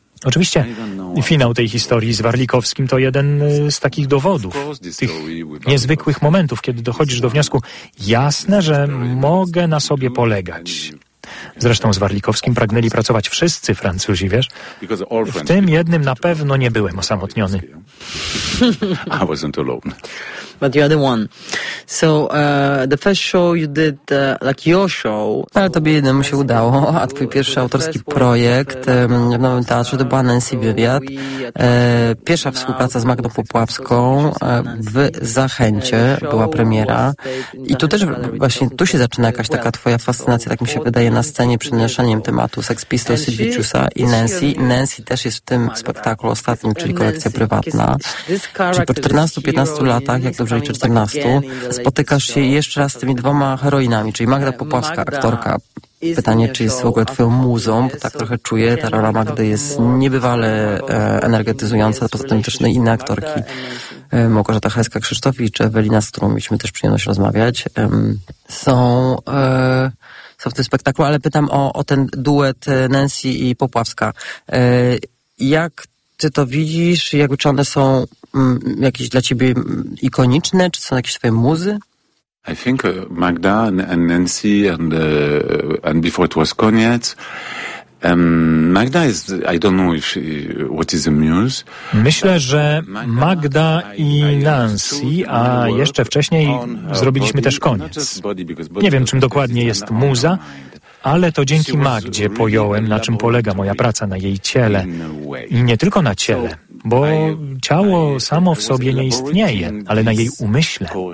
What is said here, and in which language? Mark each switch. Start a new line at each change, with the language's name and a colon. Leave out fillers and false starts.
Polish: Oczywiście finał tej historii z Warlikowskim to jeden z takich dowodów, tych niezwykłych momentów, kiedy dochodzisz do wniosku, jasne, że mogę na sobie polegać. Zresztą z Warlikowskim pragnęli pracować wszyscy Francuzi, wiesz? W tym jednym na pewno nie byłem osamotniony.
English: I wasn't alone. But you're the one. So the first show you did, like your show.
Polish: Ale tobie jednemu się udało, a twój pierwszy autorski projekt w Nowym Teatrze to była Nancy Wywiad. Pierwsza współpraca z Magdą Popławską w Zachęcie była premiera. I tu też właśnie, tu się zaczyna jakaś taka twoja fascynacja, tak mi się wydaje, na scenie przenoszeniem tematu Sex Pistols, Sid Vicious'a i Nancy. Nancy też jest w tym spektaklu ostatnim, czyli Kolekcja Prywatna. Czyli po 14-15 latach, jak dobrze liczę, 14, spotykasz się jeszcze raz z tymi dwoma heroinami, czyli Magda Popławska, aktorka. Pytanie, czy jest w ogóle twoją muzą, bo tak trochę czuję, ta rola Magdy jest niebywale energetyzująca, poza tym też inne aktorki, Małgorzata Hajska-Krzysztof i Ewelina, z którą mieliśmy też przyjemność rozmawiać, są w tym spektaklu, ale pytam o ten duet Nancy i Popławska. Jak ty to widzisz, jakby czy one są jakieś dla ciebie ikoniczne, czy są jakieś twoje muzy?
English: I think Magda and Nancy and before it was Koniec. Magda is, I don't know if she, what is a muse.
Polish: Myślę, że Magda i Nancy, a jeszcze wcześniej zrobiliśmy też Koniec. Nie wiem, czym dokładnie jest muza, ale to dzięki Magdzie pojąłem, na czym polega moja praca, na jej ciele. I nie tylko na ciele, bo ciało samo w sobie nie istnieje, ale na jej umyśle.